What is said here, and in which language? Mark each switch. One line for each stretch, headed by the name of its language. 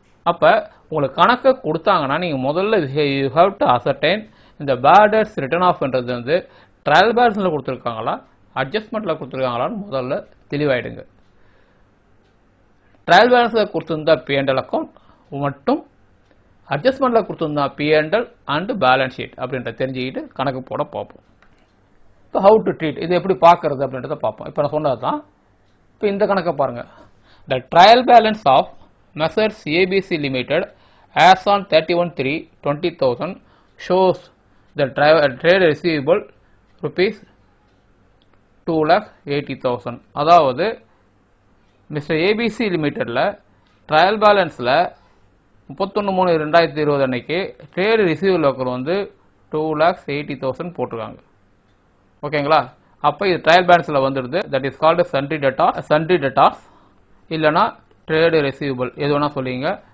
Tamil: அப்போ உங்களுக்கு கணக்கை கொடுத்தாங்கன்னா நீங்கள் முதல்ல
English: you have to ascertain
Tamil: இந்த பேட் டெட்ஸ் ரிட்டர்ன் ஆஃப்ன்றது வந்து ட்ரையல் பேலன்ஸில் கொடுத்துருக்காங்களா, அட்ஜஸ்ட்மெண்ட்டில் கொடுத்துருக்காங்களான்னு முதல்ல தெளிவாயிடுங்க. ட்ரையல் பேலன்ஸில் கொடுத்துருந்தா P&L அக்கௌண்ட் மட்டும், அட்ஜஸ்ட்மெண்ட்டில் கொடுத்துருந்தா P&L அண்ட் பேலன்ஸ் ஷீட் அப்படின்ற தெரிஞ்சுக்கிட்டு கணக்கு போட பார்ப்போம். இப்போ
English: how to treat,
Tamil: இது எப்படி பார்க்கறது அப்படின்றத பார்ப்போம். இப்போ நான் சொன்னது தான். இப்போ இந்த கணக்கை பாருங்கள்.
English: The trial balance of messrs ABC Limited as on 31/3/20,000 shows the trade receivable rupees 2,80,000.
Tamil: அதாவது மிஸ்டர் ABC லிமிட்டடில் ட்ரையல் பேலன்ஸில் 31/3/2020 அன்னைக்கு ட்ரேடு ரிசீவபிள் ஒர்க்கர் வந்து 2,80,000 போட்டிருக்காங்க. ஓகேங்களா? அப்போ இது ட்ரையல் பேலன்ஸில் வந்துடுது.
English: that is called
Tamil: sundry debtors இல்லைனா ட்ரேடு ரிசீவபிள், எது வேணால் சொல்லிங்க.